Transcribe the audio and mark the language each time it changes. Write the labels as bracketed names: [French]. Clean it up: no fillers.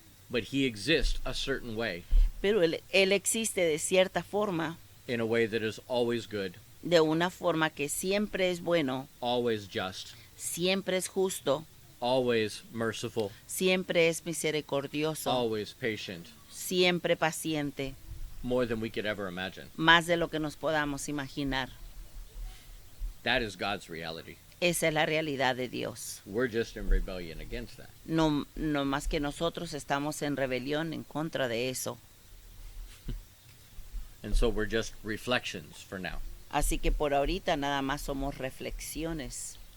[English] But he exists a certain way, [Spanish] Pero él existe de cierta forma, [English] in a way that is always good, [Spanish] de una forma que siempre es bueno, [English] always just, [Spanish] siempre es justo, [English] always merciful, [Spanish] siempre es misericordioso, [English] always patient, [Spanish] siempre paciente, [English] more than we could ever imagine. [Spanish] más de lo que nos podamos imaginar. [English] That is God's reality. [Spanish] Esa es la realidad de Dios. [English] We're just in rebellion against that. [Spanish] No más que nosotros estamos en rebelión en contra de eso. [English] And so we're just reflections for now. [Spanish] Así que por ahorita nada más somos reflexiones